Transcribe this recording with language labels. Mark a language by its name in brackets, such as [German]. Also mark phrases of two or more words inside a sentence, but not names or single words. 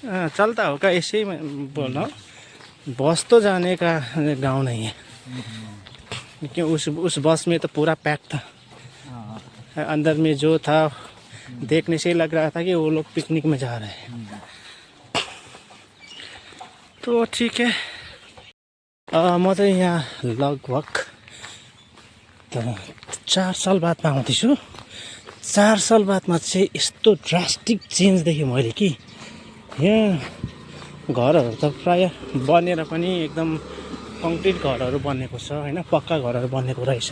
[Hindi] हाँ, चलता होगा, ऐसे ही मैं बोल रहा हूँ। बस तो जाने का गांव नहीं है, क्योंकि उस बस में तो पूरा पैक था। अंदर में जो था देखने से लग रहा था कि वो लोग पिकनिक में जा रहे हैं। तो ठीक है, [Nepali] म चाहिँ यहाँ लगभग 4 साल बादमा आउँदैछु। 4 साल बादमा चाहिँ यस्तो [English] drastic change [Nepali] देखेँ मैले कि यहाँ घरहरू त प्रायः बनेर पनि एकदम कङ्क्रिट घरहरू बनेको छ होइन, पक्का घरहरू बनेको रहेछ।